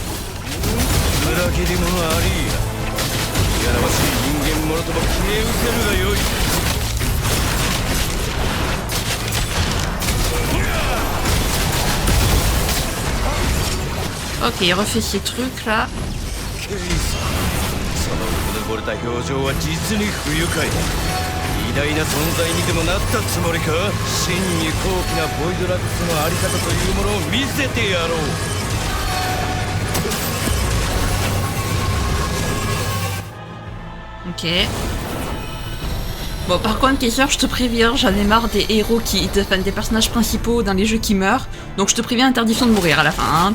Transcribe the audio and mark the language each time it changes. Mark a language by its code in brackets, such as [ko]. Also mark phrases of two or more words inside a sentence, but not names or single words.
[fr] Ok, il refait ces trucs là. [ja] 偉大な存在にでもなったつもりか。真に高貴なボイドラックスのあり方というものを見せてやろう。 [fr] Ok. Bon, par contre, Kaiser, je te préviens, j'en ai marre des héros des personnages principaux dans les jeux qui meurent. Donc je te préviens, interdiction de mourir à la fin. Hein.